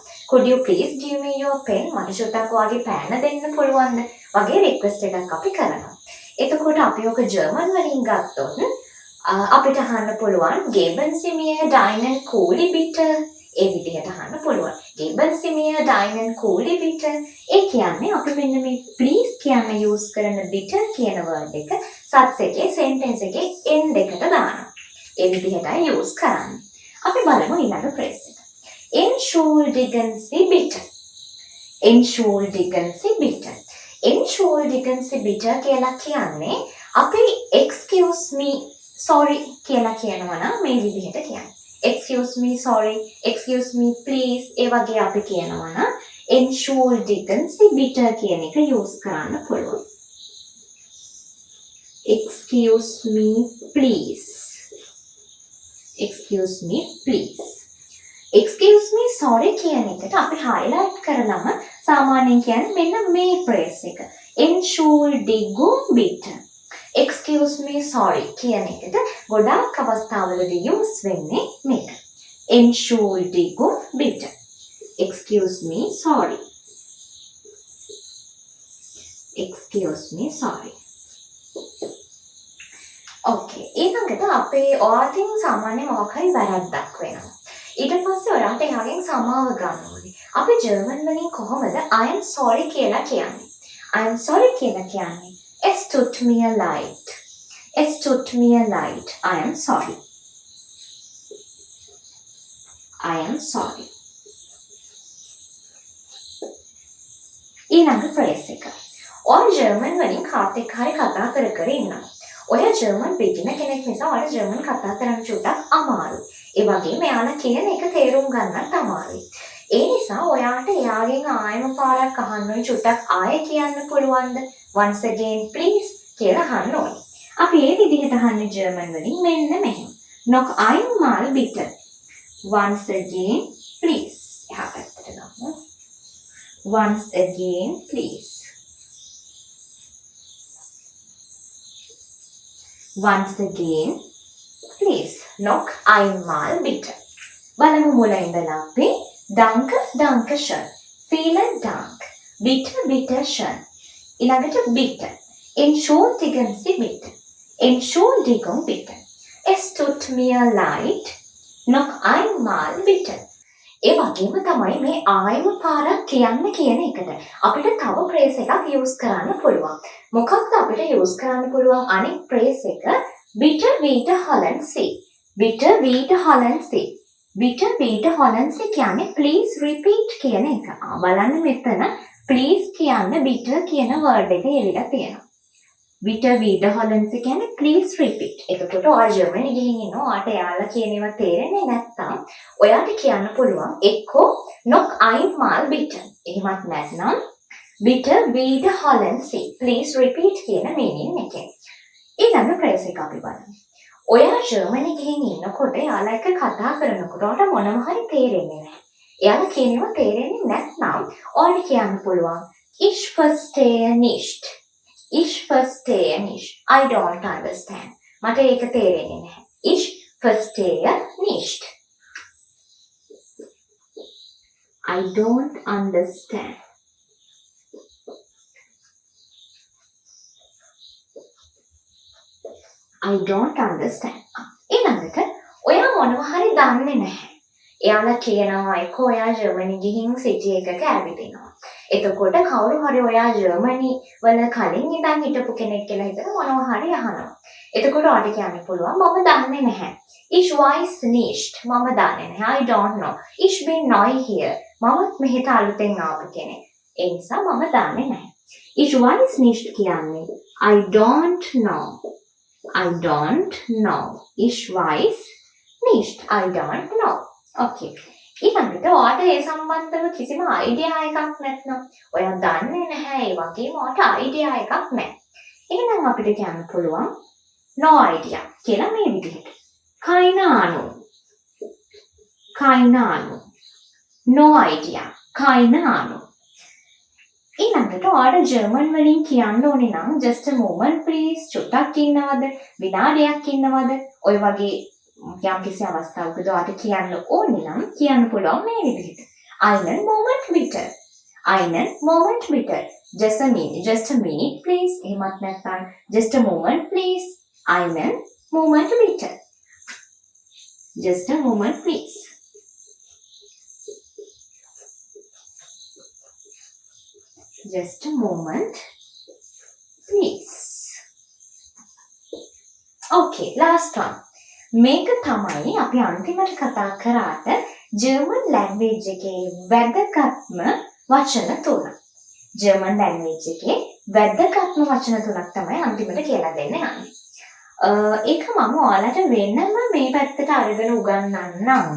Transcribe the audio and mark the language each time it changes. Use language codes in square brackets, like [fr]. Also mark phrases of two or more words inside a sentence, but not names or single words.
[en] Could you please give me your pen? [si] මට චුට්ටක් ඔයාගේ පෑන දෙන්න පුළුවන්ද? වගේ request එකක් අපි කරනවා. එතකොට අපි ඔක ජර්මන් වලින් ගත්තොත් අපිට අහන්න පුළුවන් [de] geben Sie mir deinen Kuli bitte? [si] ඒ විදිහට අහන්න පුළුවන්. [de] geben Sie mir deinen Kuli bitte? [si] ඒ කියන්නේ අපි මෙන්න මේ please කියන use කරන bitte කියන word එක සත්ස් එකේ sentence එකේ end එකට දානවා. ඒ විදිහටයි use කරන්නේ. අපි බලමු ඊළඟ phrase එක. [de] Entschuldigen Sie bitte. Entschuldigen Sie bitte. Entschuldigen Sie bitte [si] කියලා කියන්නේ අපි [en] excuse me sorry [si] කියලා කියනවා නම් මේ විදිහට කියන්නේ. [en] Excuse me sorry, excuse me please [si] ඒ වගේ අපි කියනවා නම් [de] Entschuldigen Sie bitte [si] කියන එක use කරන්න පුළුවන්. [en] Excuse me please. Excuse me please. Excuse me sorry [si] කියන එකට අපි highlight කරනම සාමාන්‍යයෙන් කියන්නේ මෙන්න මේ phrase එක. [de] Entschuldigung bitte. [en] Excuse me sorry [si] කියන එකට ගොඩාක් අවස්ථාවලදී use වෙන්නේ මේක. [de] Entschuldigung bitte. [en] Excuse me sorry. Excuse me sorry. Okay. [si] ඊළඟට අපේ ඔයාටින් සාමාන්‍ය මොකක් හරි වැරද්දක් වෙනවා. ඊට පස්සේ ඔයාට එහාගෙන් සමාව ගන්න ඕනේ. අපි ජර්මන් වලින් කොහොමද [en] I am sorry [si] කියලා කියන්නේ? [en] I am sorry [si] කියලා කියන්නේ [de] Es tut mir leid. Es tut mir leid. [en] I am sorry. I am sorry. [si] ඊළඟ phrase එක. ඔයා ජර්මන් වලින් කාට එක්ක හරි කතා කර ඉන්නවා. ඔයා ජර්මන් beginner කෙනෙක් නිසා ඔයාලා ජර්මන් කතා කරන්න චුට්ටක් අමාරුයි. ඒ වගේම එයාලා කියන එක තේරුම් ගන්නත් අමාරුයි. ඒ නිසා ඔයාට එයාගෙන් ආයෙම පාරක් අහන්න ඕනේ. චුට්ටක් ආයෙ කියන්න පුළුවන්ද? [en] once again please [si] කියලා අහන්න ඕනේ. අපි ඒ විදිහට අහන්නේ ජර්මන් වලින් මෙන්න මෙහෙම. [de] noch einmal bitte. [en] once again please. [si] එහා පැත්තට ගමු. [en] once again please. once again please. [de] noch einmal bitte. [si] බලමු මුල ඉඳලා අපි [de] danke danke schön. vielen dank. bitte bitte schön. ඊළඟට bitte. entschuldigen Sie bitte. entschuldigung bitte. es tut mir leid. noch einmal bitte. [si] ඒ වගේම තමයි මේ ආයෙම පාරක් කියන්න කියන එකට අපිට තව ප්‍රේස් එකක් යූස් කරන්න පුළුවන්. මොකක්ද අපිට යූස් කරන්න පුළුවන් අනෙක් ප්‍රේස් එක? [de] bitte wiederholen Sie. bitte wiederholen Sie. bitte wiederholen Sie [si] කියන්නේ [en] please repeat [si] කියන එක. බලන්න මෙතන please කියන්න bitte කියන word එක එළිලා තියෙනවා. [de] bitte wiederholen Sie කියන්නේ [en] please repeat. [si] එතකොට ඔයා ජර්මනි ගිහින් ඉන්නවා. ඔයාට එයාලා කියන ඒවා තේරෙන්නේ නැත්නම් ඔයාට කියන්න පුළුවන් එක්කෝ [de] noch einmal bitte. [si] එහෙමත් නැත්නම් [de] bitte wiederholen Sie. [en] please repeat [si] කියන meaning එකෙන්. ඊළඟ phrase එක අපි බලමු. ඔයා ජර්මනි ගිහින් ඉන්නකොට එයාලා එක්ක කතා කරනකොට ඔයාට මොනම හරි තේරෙන්නේ නැහැ. එයාලා කියන ඒවා තේරෙන්නේ නැත්නම් ඔයාට කියන්න පුළුවන් [de] ich verstehe nicht. ich verstehe nicht. [en] I don't understand. [si] මට ඒක තේරෙන්නේ නැහැ. [de] ich verstehe nicht. [en] I don't understand. I don't understand. [si] ඊළඟට ඔයා මොනවා හරි දන්නේ නැහැ. එයාලා කියනවා එක්ක ඔයා ජර්මනි ගිහින් සිටි එකක ඇවිදිනවා. එතකොට කවුරු හරි ඔයා ජර්මනි වල කලින් ඉඳන් හිටපු කෙනෙක් කියලා හිතන මොනවා හරි අහනවා. එතකොට ඔයාට කියන්න පුළුවන් මම දන්නේ නැහැ. [de] Ich weiß nicht. [si] මම දන්නේ නැහැ. [en] I don't know. [de] Ich bin neu hier. [si] මමත් මෙහෙට අලුතෙන් ආපු කෙනෙක්. ඒ නිසා මම දන්නේ නැහැ. [de] Ich weiß nicht කියන්නේ [en] I don't know. I don't know. [de] Ich weiß nicht. [en] I don't know. Okay. [si] ඊළඟට ඔයාට ඒ සම්බන්ධව කිසිම අයිඩියා එකක් නැත්නම් ඔයා දන්නේ නැහැ ඒ වගේම ඔයාට අයිඩියා එකක් නැහැ. එහෙනම් අපිට කියන්න පුළුවන් [en] no idea [si] කියලා මේ විදිහට. [de] keine Ahnung. keine Ahnung. [en] no idea. [de] keine Ahnung. [si] ඊළඟට ඔයාට ජර්මන් වලින් කියන්න ඕනේ නම් [en] just a moment please [si] චුට්ටක් ඉන්නවද? විනාඩියක් ඉන්නවද? ඔය වගේ යම් කිසි අවස්ථාවකදී ඔයාට කියන්න ඕනේ නම් කියන්න පුළුවන් මේ විදිහට. [de] einen Moment bitte. einen Moment bitte. [en] just a minute please. [si] එහෙමත් නැත්නම් [en] just a moment please. [de] einen Moment bitte. [en] just a moment please. just a moment please. okay, last one. [si] මේක තමයි අපි අන්තිමට කතා කරාට ජර්මන් ලැන්ග්වේජ් එකේ වැදගත්ම වචන තුන. ජර්මන් ලැන්ග්වේජ් එකේ වැදගත්ම වචන තුනක් තමයි අන්තිමට කියලා දෙන්න යන්නේ. ඒක මම ඔයාලට වෙනම මේ පැත්තට අරගෙන උගන්වන්නම්.